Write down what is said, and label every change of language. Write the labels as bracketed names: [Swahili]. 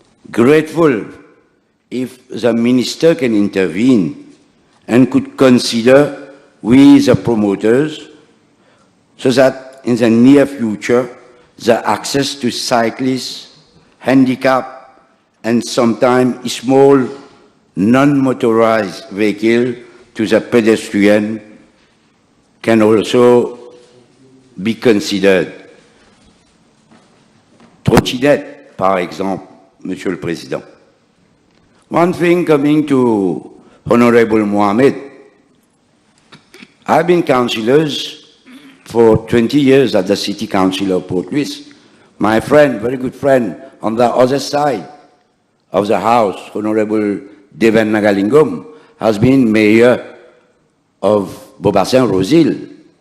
[English] Grateful if the minister can intervene and could consider with the promoters so that in the near future, the access to cyclists, handicapped, and sometimes small non-motorized vehicle to the pedestrian can also be considered. [French] Trottinette, par exemple, Monsieur le Président. [English] One thing coming to Honorable Mohammed, I've been councillors for 20 years at the City Council of Port Louis. My friend, very good friend, on the other side of the House, Honorable Deven Nagalingam, has been mayor of Beaubassin-Rosil.